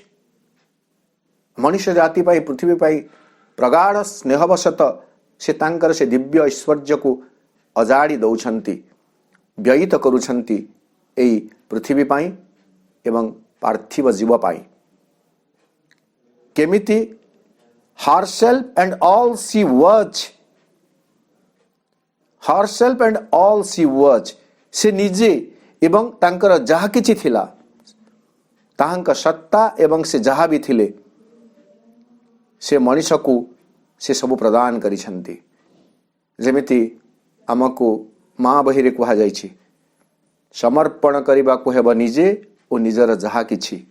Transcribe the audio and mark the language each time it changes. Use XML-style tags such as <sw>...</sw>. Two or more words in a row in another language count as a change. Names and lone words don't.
<or>ମଣିଷ ଜାତି ପାଇଁ, ପୃଥିବୀ ପାଇଁ ପ୍ରଗାଢ଼ ସ୍ନେହବଶତଃ ସେ ତାଙ୍କର ସେ ଦିବ୍ୟ ଐଶ୍ୱର୍ଯ୍ୟକୁ ଅଜାଡ଼ି ଦେଉଛନ୍ତି, ବ୍ୟୟିତ କରୁଛନ୍ତି ଏହି ପୃଥିବୀ ପାଇଁ ଏବଂ ପାର୍ଥିବ ଜୀବ ପାଇଁ।</or> <en>କେମିତି herself and all she was, herself and all she was,</en> <or>ସେ ନିଜେ ଏବଂ ତାଙ୍କର ଯାହା କିଛି ଥିଲା, ତାହାଙ୍କ ସତ୍ତା ଏବଂ ସେ ଯାହା ବି ଥିଲେ, ସେ ମଣିଷକୁ ସେ ସବୁ ପ୍ରଦାନ କରିଛନ୍ତି। ଯେମିତି ଆମକୁ ମା ବହିରେ କୁହାଯାଇଛି, ସମର୍ପଣ କରିବାକୁ ହେବ ନିଜେ ଓ ନିଜର ଯାହା କିଛି।</or>